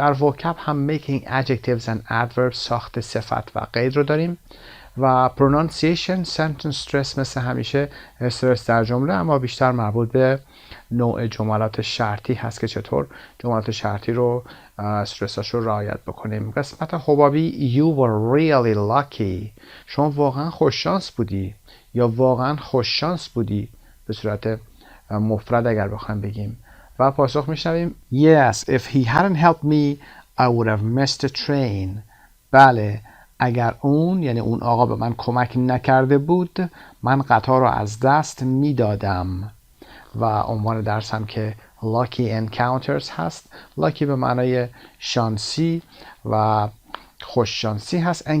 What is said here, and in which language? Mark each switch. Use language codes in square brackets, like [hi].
[fa] در vocab هم [en] making adjectives and adverbs [fa] ساخت صفت و قید رو داریم و [en] pronunciation sentence stress [fa] مثل همیشه استرس در جمله، اما بیشتر مربوط به نوع جملات شرطی هست که چطور جملات شرطی رو استرساش رو رعایت بکنیم. قسمت حبابی [en] you were really lucky، [fa] شما واقعا خوششانس بودی یا واقعا خوششانس بودی به صورت مفرد اگر بخوایم بگیم. و پاسخ میشنویم [en] Yes, if he hadn't helped me I would have missed the train. [fa] بله، اگر اون یعنی اون آقا به من کمک نکرده بود من قطار رو از دست میدادم. و عنوان درس هم که lucky encounters هست. lucky به معنای شانسی و خوششانسی هست.